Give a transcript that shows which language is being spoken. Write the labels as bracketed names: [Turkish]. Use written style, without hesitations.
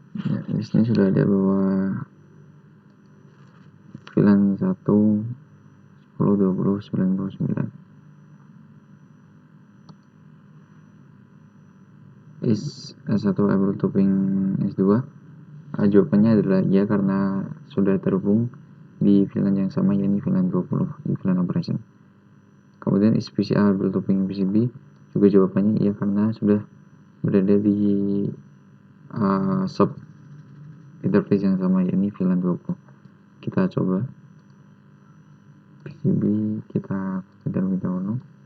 [Indonesian] Ya, di sini sudah ada bahwa VLAN 1 10 20 99. [English] Is S1 able to ping S2? [Indonesian] Jawabannya adalah iya karena sudah terhubung di VLAN yang sama, yakni VLAN 20 di VLAN operation. Kemudian [English] is PCA able to ping PCB? [Indonesian] Juga jawabannya iya karena sudah berada di sub interface yang sama, yakni VLAN 20. Kita coba PCB, kita terlebih dahulu.